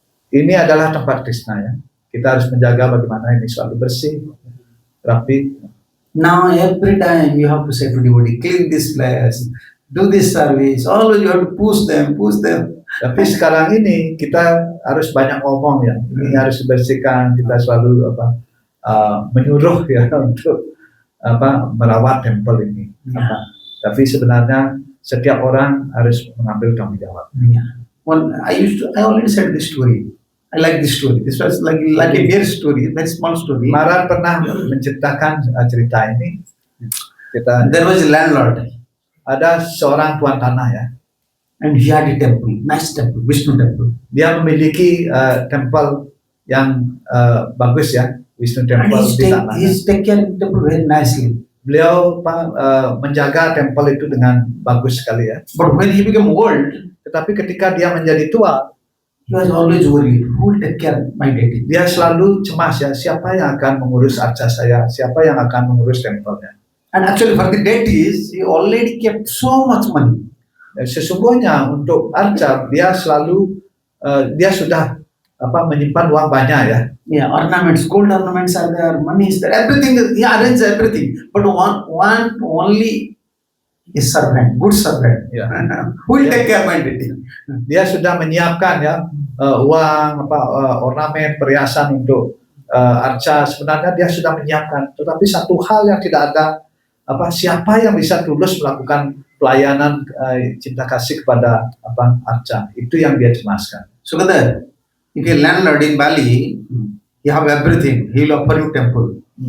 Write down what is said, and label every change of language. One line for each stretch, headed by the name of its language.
Indonesian: Ini adalah tempat Krishna ya. Kita harus menjaga bagaimana ini selalu bersih, rapi.
English: Now every time you have to say to devotee, clean this place, do this service. Always you have to push them.
Indonesian: Tapi sekarang ini kita harus banyak ngomong ya. Ini harus dibersihkan. Kita selalu menyuruh ya untuk merawat temple ini. Ya. Tapi sebenarnya setiap orang harus mengambil tanggung jawab. Yeah.
English: I already said this story. I like this story. This was like a bear story, very small story.
Indonesian: Maran pernah menciptakan cerita ini. Kita
English: There was a landlord,
Indonesian: ada seorang tuan tanah ya.
English: and he had a temple, nice temple, Vishnu temple.
Indonesian: Dia memiliki temple yang bagus ya, Wisnu
English: And
Indonesian: Temple di tanah.
English: he's take care of the temple very nicely.
Indonesian: Beliau menjaga temple itu dengan bagus sekali ya.
English: But when he became old,
Indonesian: Tetapi ketika dia menjadi tua,
English: he was always worried, who will take care of my deity?
Indonesian: dia selalu cemas ya, siapa yang akan mengurus arca saya, siapa yang akan mengurus tempelnya.
English: And actually for the deities, he already kept so much money.
Indonesian: Sesungguhnya untuk arca dia selalu dia sudah menyimpan uang banyak ya.
English: Yeah, ornaments, gold ornaments are there, money is there, everything. He arranged everything. But one only a servant, good servant. Yeah. Who will take care of my deity?
Indonesian: Dia sudah menyiapkan ya uang ornamen perhiasan untuk arca. Sebenarnya dia sudah menyiapkan. Tetapi satu hal yang tidak ada siapa yang bisa tulus melakukan pelayanan cinta kasih kepada arca. Itu yang dia cemaskan.
English: So that if a landlord in Bali, you have everything. He will offer you temple.